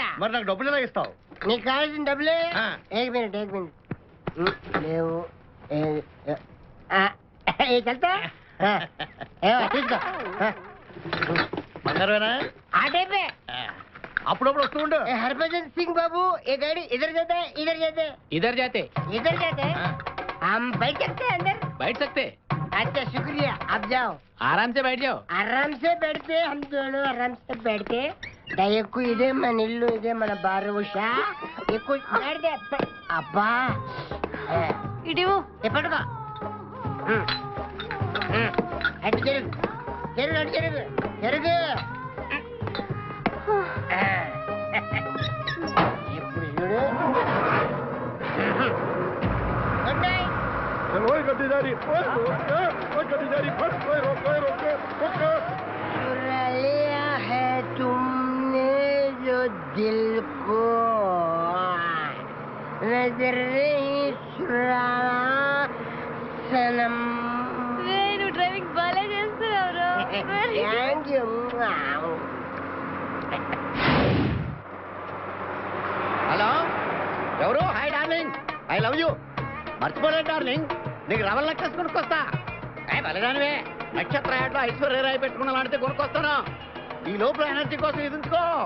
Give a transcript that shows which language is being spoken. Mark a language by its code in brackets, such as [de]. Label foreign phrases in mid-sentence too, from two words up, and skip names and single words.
[te] మరి నాకు డబ్బులు ఎలా ఇస్తావు? నీకు కావాల్సిన డబ్బులే. ఆ. [hi] एक मिनट [te] లేవు. చల్తా తీసుకో. బంగారమేనా? ఆ టైపే. అప్పుడప్పుడు వస్తూ ఉండు. [hi] हरभजन सिंह बाबू ये गाड़ी इधर जाता है इधर जाते इधर जाते हैं हम बैठ सकते हैं अंदर? बैठ सकते अच्छा शुक्रिया आप जाओ. आराम से बैठ जाओ. आराम से बैठते हम दोनों आराम से बैठते. [te] దయకు ఇదే మన ఇల్లు, ఇదే మన బారు ఉషా. ఎక్కువ అబ్బా ఇటు ఎప్పటికో అటు జరుగు జరుగు అటు జరుగు జరుగు. ఇప్పుడు చూడు. [en] Good night. [hi] चुरा लिया है तुमने जो दिल को, नजर नहीं चुराना सनम. [te] నువ్వు డ్రైవింగ్ బాగా చేస్తున్నావు. [en] Thank you. [te] హలో ఎవరు? [en] Hi darling, I love you. [te] మర్చిపోలేదు డార్లింగ్, నీకు రవల్ నెక్లెస్ కొనుక్కొస్తా. బలదానివే, నక్షత్ర యాడ్లో ఐశ్వర్యరాయ్ పెట్టుకున్న లాంటిది కొనుక్కొస్తాను. ఈ లోపల ఎనర్జీ కోసం ఎదుంచుకో.